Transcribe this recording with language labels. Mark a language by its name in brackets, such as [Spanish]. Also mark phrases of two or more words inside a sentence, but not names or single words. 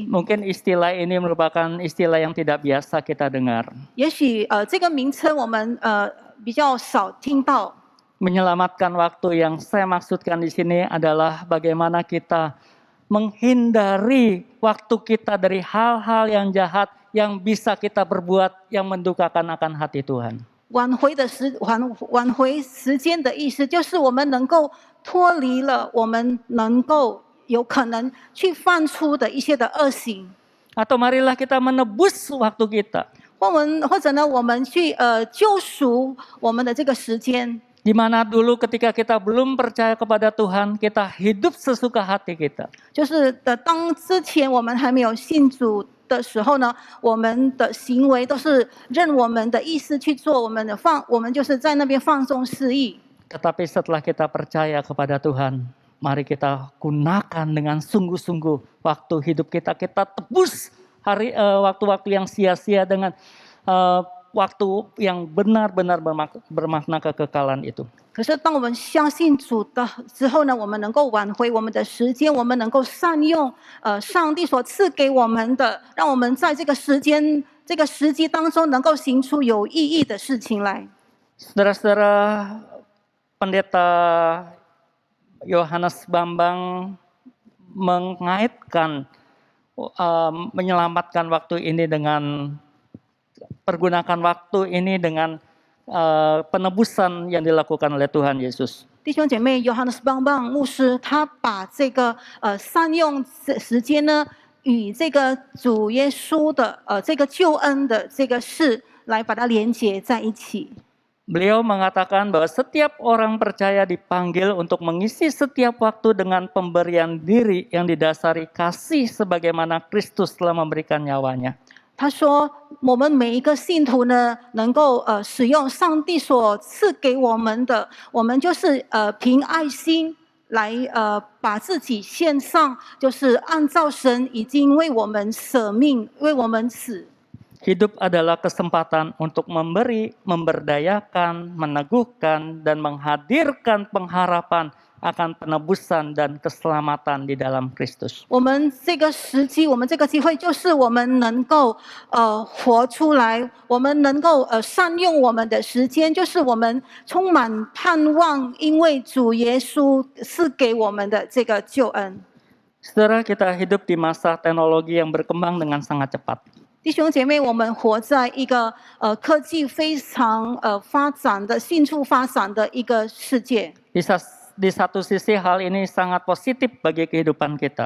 [Indonesian] Mungkin istilah ini merupakan istilah yang tidak biasa kita dengar. [Chinese] 也许这个名称我们比较少听到。 [Indonesian] Menyelamatkan waktu yang saya maksudkan di sini adalah bagaimana kita menghindari waktu kita dari hal-hal yang jahat yang bisa kita perbuat yang mendukakan akan hati Tuhan. [Chinese] 挽回时间的意思，就是我们能够脱离了我们能够有可能去犯出的一些的恶行。 [Indonesian] Atau marilah kita menebus waktu kita. [Chinese] 或者呢，我们去救赎我们的这个时间。 [Indonesian] Di mana dulu ketika kita belum percaya kepada Tuhan, kita hidup sesuka hati kita. [Chinese] 就是当之前我们还没有信主的时候呢，我们的行为都是任我们的意思去做，我们就是在那边放纵私意。 [Indonesian] Tetapi setelah kita percaya kepada Tuhan, mari kita gunakan dengan sungguh-sungguh waktu hidup kita. Kita tebus waktu-waktu yang sia-sia dengan waktu yang benar-benar bermakna kekekalan itu. [Chinese] 可是当我们相信主的之后呢，我们能够挽回我们的时间，我们能够善用上帝所赐给我们的，让我们在这个时机当中能够行出有意义的事情来。 [Indonesian] Saudara-saudara, Pendeta Yohanes Bambang mengaitkan menyelamatkan waktu ini dengan pergunakan waktu ini dengan penebusan yang dilakukan oleh Tuhan Yesus. [Chinese] 弟兄姐妹 ，Yohanes Bambang 牧师他把这个善用时间呢，与这个主耶稣的这个救恩的这个事来把它连结在一起。 [Indonesian] Beliau mengatakan bahwa setiap orang percaya dipanggil untuk mengisi setiap waktu dengan pemberian diri yang didasari kasih sebagaimana Kristus telah memberikan nyawanya. [Chinese] 他说，我们每一个信徒呢，能够使用上帝所赐给我们的，我们就是凭爱心来把自己献上，就是按照神已经为我们舍命，为我们死。 [Indonesian] Hidup adalah kesempatan untuk memberi, memberdayakan, meneguhkan, dan menghadirkan pengharapan akan penebusan dan keselamatan di dalam Kristus. [Chinese] 我们这个时机，我们这个机会，就是我们能够活出来，我们能够善用我们的时间，就是我们充满盼望，因为主耶稣赐给我们的这个救恩。 [Indonesian] Saudara, kita hidup di masa teknologi yang berkembang dengan sangat cepat. [Chinese] 弟兄姐妹，我们活在一个科技非常迅速发展的一个世界。 [Indonesian] Di satu sisi hal ini sangat positif bagi kehidupan kita.